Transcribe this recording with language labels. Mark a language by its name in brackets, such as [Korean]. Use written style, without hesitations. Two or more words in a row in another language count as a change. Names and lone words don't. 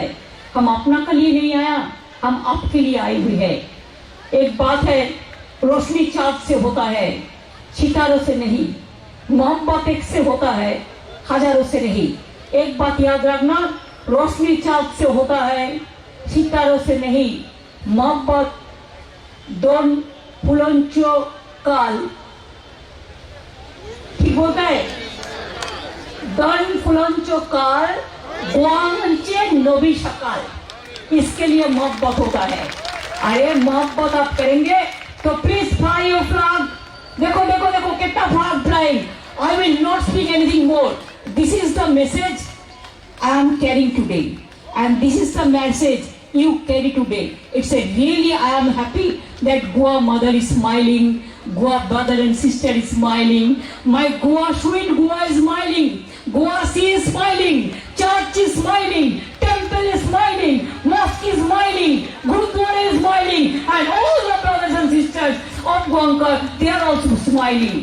[Hindi] हम अपना के लिए नहीं आया, हम आपके लिए आए हुए हैं। एक बात है, रोशनी चाँद से होता है, सितारों से नहीं। मोहब्बत एक से होता है, हजारों से नहीं। एक बात याद रखना, रोशनी चाँद से होता है, सितारों से नहीं। [Konkani] मोहब्बत दोन फुलांचो काल, [Hindi] ठीक बोलता है, [Konkani] दोन फुलांचो काल गोवांचे नबी सकाल। [Hindi] इसके लिए मोहब्बत होता है। अरे मोहब्बत आप करेंगे तो [English] please fly your flag. [Hindi] देखो देखो देखो कितना [English] flag flying. I will not speak anything more. This is the message I am carrying today, and this is the message you carry today. It's a really, I am happy that Goa mother is smiling, Goa brother and sister is smiling, my Goa sweet Goa is smiling, Goa sea is smiling, church is smiling, temple is smiling, mosque is smiling, Gurudwara is smiling, and all the brothers and sisters of Goankar, they are also smiling.